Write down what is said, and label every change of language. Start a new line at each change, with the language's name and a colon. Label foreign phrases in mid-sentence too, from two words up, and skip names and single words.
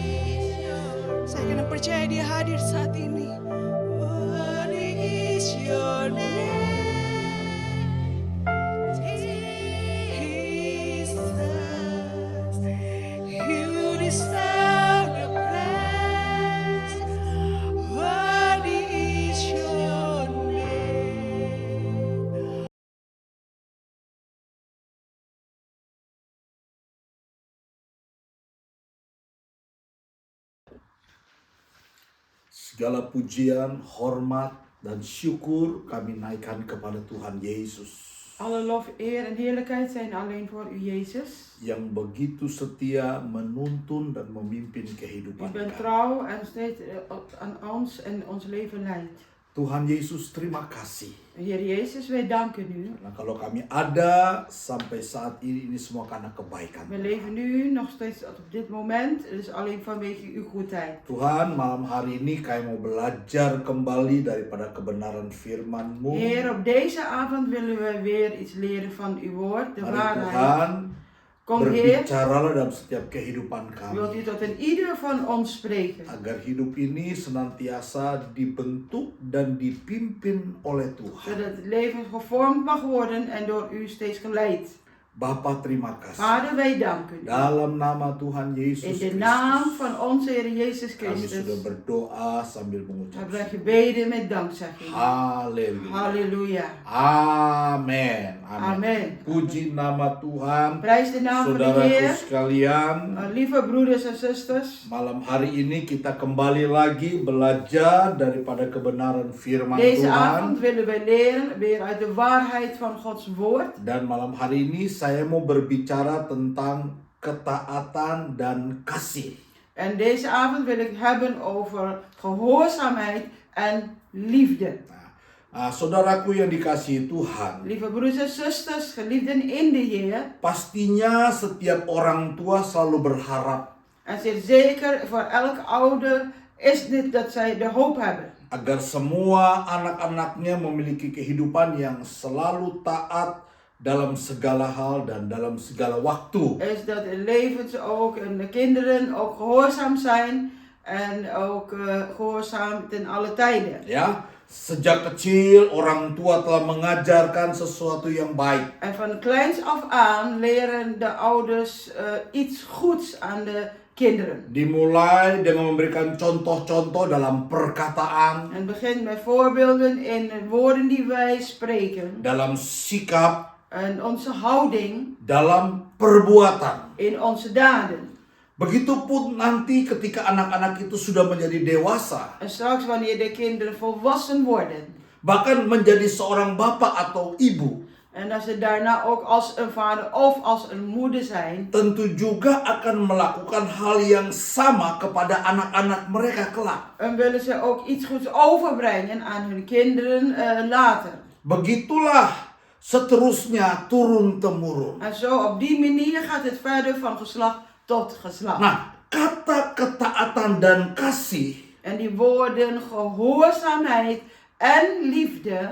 Indonesian: Saya kena percaya Dia hadir saat ini.
English: Worthy is your name, Jesus. You deserve the praise. Worthy is your name.
Indonesian: Segala pujian, hormat, dan syukur kami naikkan kepada Tuhan Yesus
Dutch: Alle lof, eer en heerlijkheid zijn alleen voor u, Jezus.
Indonesian: yang begitu setia menuntun dan memimpin
Dutch: U
Indonesian: kehidupan
Dutch: bent
Indonesian: kami.
Dutch: trouw en steeds aan ons en ons leven leidt.
Indonesian: Tuhan Yesus, terima kasih.
Dutch: Heer Jezus, wij danken u.
Indonesian: Karena kalau kami ada sampai saat ini semua karena kebaikan.
Dutch: We leven nu nog steeds op dit moment. Het is alleen vanwege uw goedheid.
Indonesian: Tuhan, malam hari ini kami mau belajar kembali daripada kebenaran firman-Mu.
Dutch: Heer, op deze avond willen we weer iets leren van uw woord, de
Indonesian: Mari
Dutch: waarheid.
Indonesian: Tuhan,
Dutch: Kom Heer,
Indonesian: berbicaralah dalam setiap kehidupan
Dutch: wilt u
Indonesian: kami.
Dutch: tot in ieder van ons spreken.
Indonesian: Agar hidup ini senantiasa dibentuk dan dipimpin oleh Tuhan.
Dutch: Zodat het leven gevormd mag worden en door u steeds geleid.
Indonesian: Bapa, terima kasih.
Dutch: Vader, wij danken u.
Indonesian: Dalam nama Tuhan Yesus
Dutch: In de
Indonesian: Kristus,
Dutch: naam van onze Heer Jezus
Indonesian: kami sudah
Dutch: Christus
Indonesian: berdoa sambil mengucap
Dutch: hebben wij
Indonesian: syukur.
Dutch: gebeden met dankzegging.
Indonesian: Haleluya.
Dutch: Halleluja.
Indonesian: Amin.
Dutch: Amen.
Indonesian: Puji nama Tuhan.
Dutch: Prijs de naam van de
Indonesian: Saudaraku
Dutch: Heer.
Indonesian: sekalian,
Dutch: Lieve broeders en zusters.
Indonesian: malam hari ini kita kembali lagi belajar daripada kebenaran firman
Dutch: Deze
Indonesian: Tuhan.
Dutch: avond willen wij leren weer uit de waarheid van Gods woord.
Indonesian: Dan malam hari ini saya mau berbicara tentang ketaatan dan kasih.
Dutch: En deze avond wil ik hebben over gehoorzaamheid en liefde.
Indonesian: Saudaraku yang dikasihi Tuhan,
Dutch: Lieve broeders en zusters, geliefden in de Heer.
Indonesian: pastinya setiap orang tua selalu berharap
Dutch: En zeer zeker voor elke ouder is dit dat zij de hoop hebben.
Indonesian: agar semua anak-anaknya memiliki kehidupan yang selalu taat dalam segala hal dan dalam segala waktu.
Dutch: is dat de levens ook en de kinderen ook gehoorzaam zijn en ook gehoorzaam ten alle tijden.
Indonesian: Ya, sejak kecil orang tua telah mengajarkan sesuatu yang baik.
Dutch: En van kleins af aan leren de ouders iets goeds aan de kinderen.
Indonesian: Dimulai dengan memberikan contoh-contoh dalam perkataan,
Dutch: En het begint met voorbeelden in de woorden die wij spreken.
Indonesian: dalam sikap,
Dutch: En onze houding
Indonesian: dalam perbuatan.
Dutch: in onze daden.
Indonesian: Begitupun nanti ketika anak-anak itu sudah menjadi dewasa,
Dutch: En straks wanneer de kinderen volwassen worden.
Indonesian: bahkan menjadi seorang bapak atau ibu,
Dutch: En als ze daarna ook als een vader of als een moeder zijn.
Indonesian: tentu juga akan melakukan hal yang sama kepada anak-anak mereka kelak.
Dutch: En willen ze ook iets goeds overbrengen aan hun kinderen later.
Indonesian: Begitulah seterusnya turun-temurun.
Dutch: En zo op die manier gaat het verder van geslacht tot geslacht.
Indonesian: Nah, kata ketaatan dan kasih
Dutch: En die woorden gehoorzaamheid en liefde